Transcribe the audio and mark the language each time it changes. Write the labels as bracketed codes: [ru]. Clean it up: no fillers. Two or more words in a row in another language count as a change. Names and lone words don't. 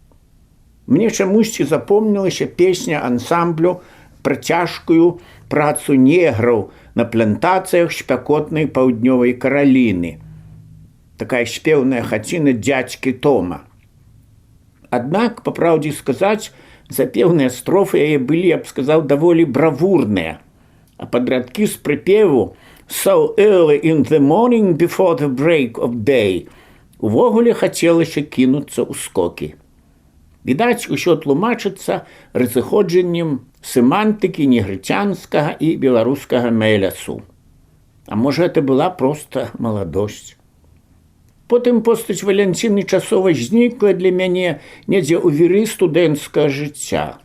[be] Мне чамусьці запомнілася песня ансамблю пра цяжкую працу неграў на плантацыях спякотнай паўднёвай Караліны. Такая спеўная хаціна дзядзькі Тома. Аднак, па праўдзе сказаць, запеўныя строфы яе былі, я б сказаў, даволі бравурныя. А падрадкі з прыпеву [en] «So early in the morning before the break of day» [be] увогуле хацелася кінуцца ў скокі. Відаць, усё тлумачыцца разыходжаннем семантыкі негрыцянскага і беларускага мэлясу. А можа, гэта была проста маладосць. Потым постаць Валянціны часова знікла для мяне недзе ў віры студэнцкага жыцця.